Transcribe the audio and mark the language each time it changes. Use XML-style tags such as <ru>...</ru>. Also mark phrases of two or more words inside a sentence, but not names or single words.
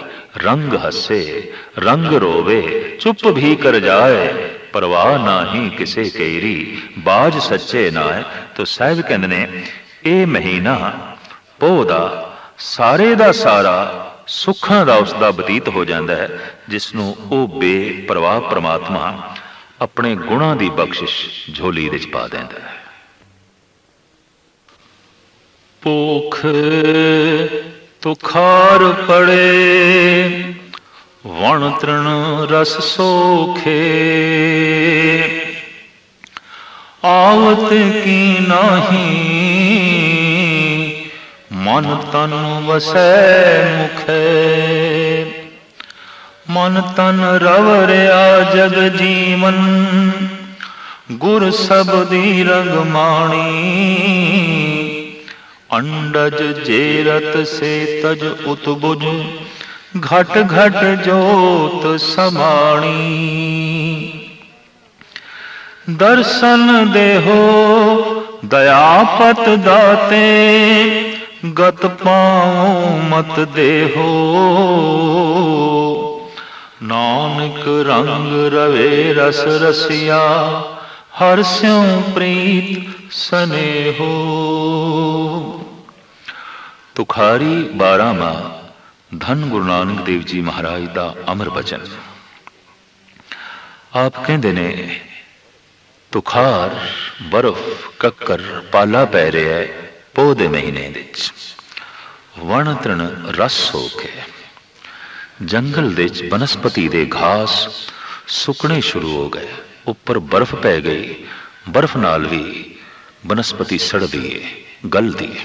<pa>ਰੰਗਿ ਹਸੈ ਰੰਗਿ ਰੋਵੈ ਚੁਪ ਭੀ ਕਰਿ ਜਾਇ, ਪਰਵਾਹ ਨਾਹੀ ਕਿਸੈ ਕੇਰੀ ਬਾਝੁ ਸਚੇ ਨਾਹ। ਤੋ ਸਾਹਿਬ ਕਹਿੰਦੇ ਨੇ ਯੇ ਮਹੀਨਾ ਪੋਹ ਦਾ ਸਾਰੇ ਦਾ ਸਾਰਾ ਸੁੱਖਾਂ ਦਾ ਉਸਦਾ ਬਤੀਤ ਹੋ ਜਾਤਾ ਹੈ, ਜਿਸ ਨੂੰ ਉਹ ਬੇਪਰਵਾਹ ਪਰਮਾਤਮਾ ਆਪਣੇ ਗੁਣਾਂ ਦੀ ਬਖਸ਼ਿਸ਼ ਝੋਲੀ ਵਿਚ ਪਾ ਦੇਂਦਾ ਹੈ। ਪੋਖਿ ਤੁਖਾਰੁ ਪੜੈ ਵਣੁ ਤ੍ਰਿਣੁ ਰਸੁ ਸੋਖੈ, ਆਵਤ ਕੀ ਨਾਹੀ ਮਨਿ ਤਨਿ ਵਸਹਿ ਮੁਖੇ। ਮਨਿ ਤਨਿ ਰਵਿ ਰਹਿਆ ਜਗਜੀਵਨੁ, ਗੁਰ ਸਬਦੀ ਰੰਗੁ ਮਾਣੀ। ਅੰਡਜ ਜੇਰਜ ਸੇਤਜ ਉਤਭੁਜ, ਘਟਿ ਘਟਿ ਜੋਤਿ ਸਮਾਣੀ। ਦਰਸਨੁ ਦੇਹੁ ਦਇਆਪਤਿ ਦਾਤੇ, ਗਤਿ ਪਾਵਉ ਮਤਿ ਦੇਹੋ। ਨਾਨਕ ਰੰਗਿ ਰਵੈ ਰਸਿ ਰਸੀਆ, ਹਰਿ ਸਿਉ ਪ੍ਰੀਤਿ ਸਨੇਹੋ। ਤੁਖਾਰੀ 12ਵਾਂ ਧੰਨ ਗੁਰੂ ਨਾਨਕ ਦੇਵ ਜੀ ਮਹਾਰਾਜ ਕਾ ਅਮਰ ਬਚਨ। ਆਪ ਕਹਿਤੇ ਨੇ ਤੁਖਾਰ ਬਰਫ਼ ਕੱਕਰ ਪਾਲਾ ਪੈ ਰਿਹਾ ਹੈ ਪੋਹ ਦੇ ਮਹੀਨੇ ਵਿਚ। ਵਣ ਤ੍ਰਿਣ ਰਸ ਹੋ ਕੇ ਜੰਗਲ ਦੇ ਬਨਸਪਤੀ ਦੇ ਘਾਹ ਸੁੱਕਣੇ ਸ਼ੁਰੂ ਹੋ ਗਏ, ਉੱਪਰ ਬਰਫ਼ ਪੈ ਗਈ, ਬਰਫ਼ ਨਾਲ ਵੀ ਬਨਸਪਤੀ ਸੜਦੀ ਹੈ, ਗਲਦੀ ਹੈ।</pa>